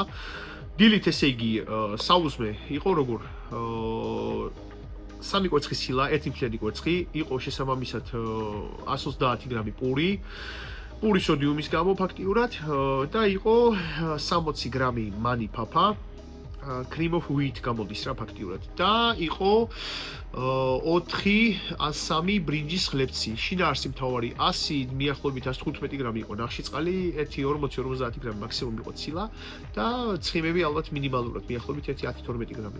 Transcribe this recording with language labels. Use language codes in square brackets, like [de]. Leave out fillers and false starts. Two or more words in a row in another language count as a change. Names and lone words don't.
[ka] დილით ესე იგი საუზმე იყო როგორ 3 კვერცხი სილა, 1 მთლიანი კვერცხი, იყო შესაბამისად 130 გრამი პური სოდიუმის გამო ფაქტიურად და იყო 60 გრამი მანი ფაფა [en] cream of wheat [ka] გამოდის რა ფაქტიურად და იყო 4-3 ბრინჯის ხლებცი. შინაარსი მთავარი 100 მიახლოებით 115 გრამი იყო ნახშირწყალი, 1-40-50 გრამი მაქსიმუმ იყო ცილა და ცხიმები ალბათ მინიმალურად მიახლოებით 1-10-12 გრამი.